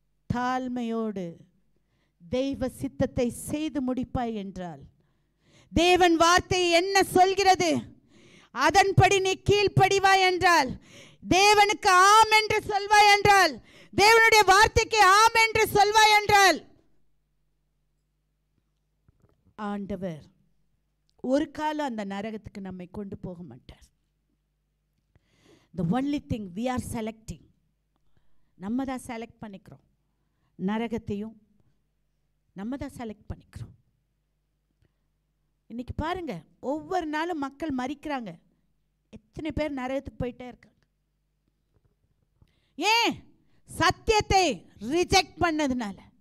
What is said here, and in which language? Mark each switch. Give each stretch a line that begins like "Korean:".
Tamil: தாழ்மையோடு தெய்வ சித்தத்தை செய்து முடிப்பாய் என்றால், தேவன் வார்த்தை என்ன சொல்கிறது அதன்படி நீ கீழ்ப்படிவாய் என்றால், தேவனுக்கு ஆம் என்று சொல்வாய் என்றால், தேவனுடைய வார்த்தைக்கு ஆம் என்று சொல்வாய் என்றால், ஆண்டவர் ஒரு காலம் அந்த நரகத்துக்கு நம்மை கொண்டு போக மாட்டார்.
English: The only thing we are selecting,
Tamil: நம்ம தான் செலக்ட் பண்ணிக்கிறோம். நரகத்தையும் நம்ம தான் செலக்ட் பண்ணிக்கிறோம். இன்னைக்கு பாருங்க, ஒவ்வொரு நாளும் மக்கள் மரிக்கிறாங்க. எத்தனை பேர் நரகத்துக்கு போயிட்டே இருக்காங்க. ஏன்? சத்தியத்தை ரிஜெக்ட் பண்ணதுனால.